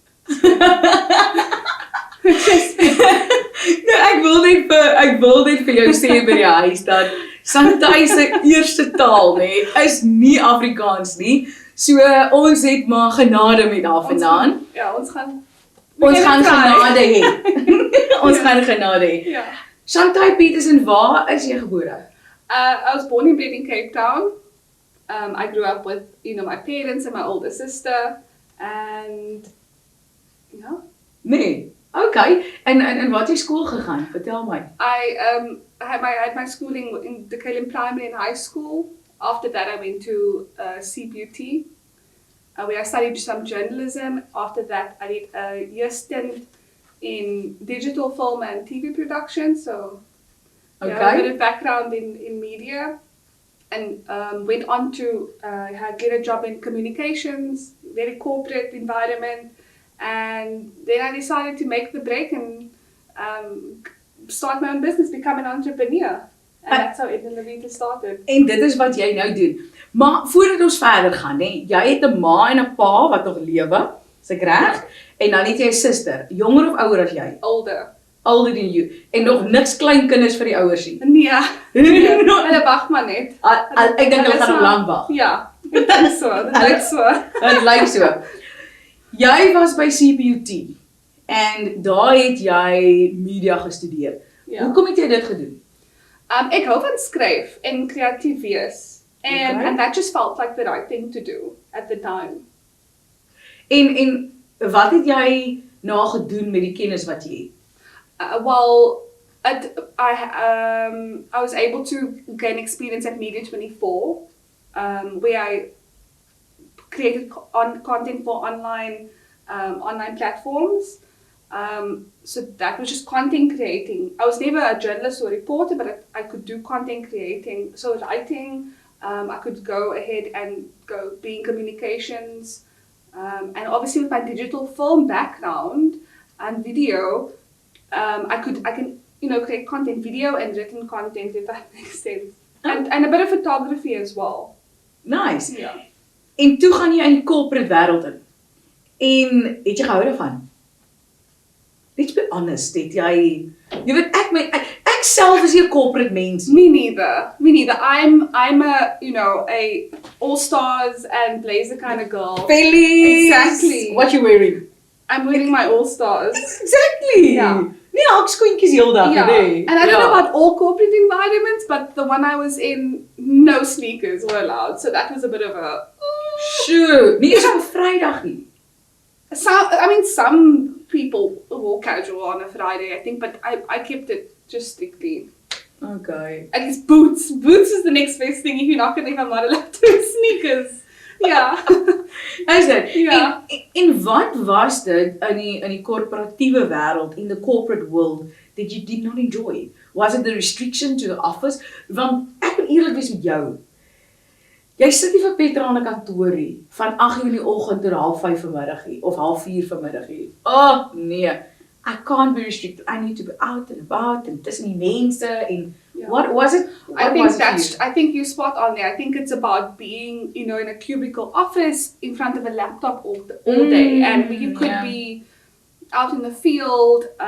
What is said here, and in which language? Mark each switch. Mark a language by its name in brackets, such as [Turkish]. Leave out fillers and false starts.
[Afrikaans] Nou, ek wil net vir jou sê by die huis dat Santay se eerste taal is nie Afrikaans nie. So ons het maar genade met haar vandaan. Ja, ons gaan genade hê. Ons gaan genade hê. Ja. Santay Petersen, waar is jy gebore? [English] I was born and bred in Cape Town. I grew up with, my parents and my older sister, and yeah. [Afrikaans] Nee. Okay. En wat het jy skool gegaan? Vertel my. [English] I had my schooling in the Kelly Primary and High School. After that, I went to CBUT, where I studied some journalism. After that, I did a year stint in digital film and TV production. So, a bit of background in media. And went on to get a job in communications, very corporate environment. And then I decided to make the break and start my own business, become an entrepreneur. And that's how Etna Levita started. [Afrikaans] En dit is wat jy nou doen. Maar voordat ons verder gaan, jy het 'n ma en 'n pa wat nog lewe, is ek reg? En dan het jy 'n suster, jonger of ouer as jy? [English] Older than you. [Afrikaans] En nog niks kleinkinders vir die ouers nie. Nee. Hulle wag maar net. Ek dink hulle gaan nog lank wag. Ja, dit is so. Dit lyk so. Jy was by CBUT en daar het jy media gestudeer. Ja. Hoekom het jy dit gedoen? Ek hou van skryf en kreatief wees. [English] And that just felt like the right thing to do at the time. [Afrikaans] En wat het jy nou gedoen met die kennis wat jy het? [English] I was able to gain experience at Media 24, where I created content for online platforms. So that was just content creating. I was never a journalist or a reporter, but I could do content creating. So writing, I could go ahead and go be in communications. And obviously with my digital film background and video, I can create content, video and written content, if that makes sense. And a bit of photography as well. Nice. [Afrikaans] Ja. En toe gaan jy in die corporate wêreld in. En het jy gehou daarvan? Let's be honest, het jy weet ek self is 'n corporate mens. [English] Me neither. I'm a all stars and blazer kind of girl. Felix. Exactly. What you wearing? I'm wearing my all stars. Exactly. Yeah. [Afrikaans] Nee, hakskoentjies heeldag, nee. [English] And I don't know about all corporate environments, but the one I was in, no sneakers were allowed. So that was a bit of a [Afrikaans] sure. Nie eens op Vrydag nie. [English] Some people wore casual on a Friday, I think, but I kept it just strictly. Okay. I guess boots. Boots is the next best thing if you're not allowed to wear sneakers. [Afrikaans] Ja. Is dit? Ja. En wat was dit in die korporatiewe wêreld, [English] in the corporate world, that you did not enjoy? Was it the restriction to the office? [Afrikaans] Want ek wil eerlik wees met jou. Jy sit nie vir Petra aan 'n kantoor nie, van 8:00 in die oggend tot 4:30 vanmiddag nie, of 3:30 vanmiddag nie. [English] Oh, nee. I can't be restricted. I need to be out and about and [Afrikaans] tussen die mense en [English] what was it? I think you spot on there. I think it's about being, in a cubicle office in front of a laptop all day, and you could be out in the field,